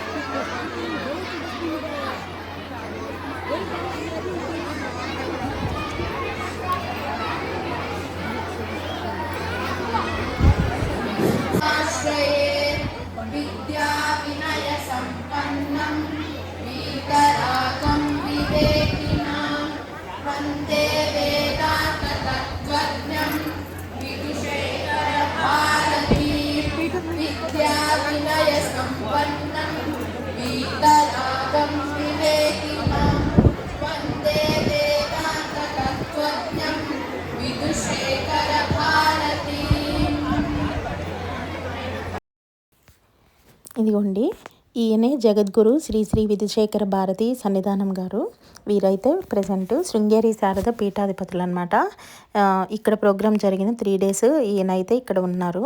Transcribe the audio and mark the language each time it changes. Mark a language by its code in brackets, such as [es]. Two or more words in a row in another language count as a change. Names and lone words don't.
[sa] ವಿದ್ಯಾ ವಿನಯ ಸಂಪನ್ನಂ ವೀತರಾಗಂ ವಿವೇಕಿನಾಂ ವಂದೇ ವೇದಾಂತ ತತ್ವಜ್ಞಂ ವಿದುಷೇಕರ ಭಾರತೀ. ವಿದ್ಯಾ ವಿನಯ ಸಂಪನ್ನಂ ವೀತರಾಗಂ ವಿವೇಕಿನಾಂ ವಂದೇ ವೇದಾಂತ ತತ್ವಜ್ಞಂ ವಿದುಷೇಕರ ಭಾರತೀ. [te] ఇదిగోండి ఈయనే జగద్గురు శ్రీ శ్రీ విధుశేఖర భారతి సన్నిధానం గారు. వీరైతే ప్రజెంట్ శృంగేరి శారద పీఠాధిపతులు అనమాట. ఇక్కడ ప్రోగ్రాం జరిగిన 3 days ఈయనైతే ఇక్కడ ఉన్నారు.